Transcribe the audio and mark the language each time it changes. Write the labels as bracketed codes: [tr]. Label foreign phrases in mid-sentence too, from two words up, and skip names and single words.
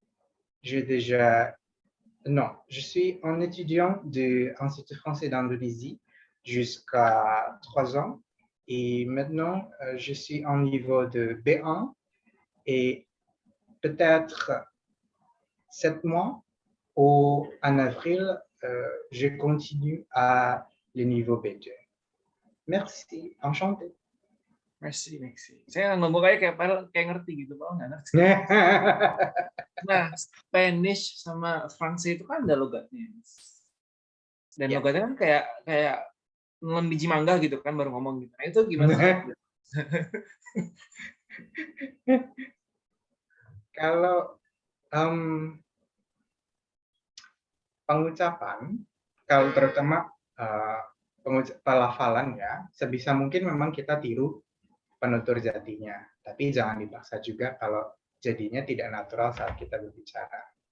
[fr] je suis un étudiant de l'Institut français d'Indonésie jusqu'à 3 ans, et maintenant je suis en niveau de B1, et peut-être 7 mois, en avril, je continue à le niveau B2. Merci, enchanté. Merci. [id] Saya ngomong kayak ngerti gitu, Pak, nggak ngerti. Nah, Spanish sama Fransai itu kan ada logatnya. Dan logatnya kan kayak nelen biji mangga gitu kan baru ngomong gitu. Nah, itu gimana? Kalau pengucapan, kalau terutama pelafalan ya, sebisa mungkin memang kita tiru penutur jatinya, tapi jangan dipaksa juga kalau jadinya tidak natural saat kita berbicara.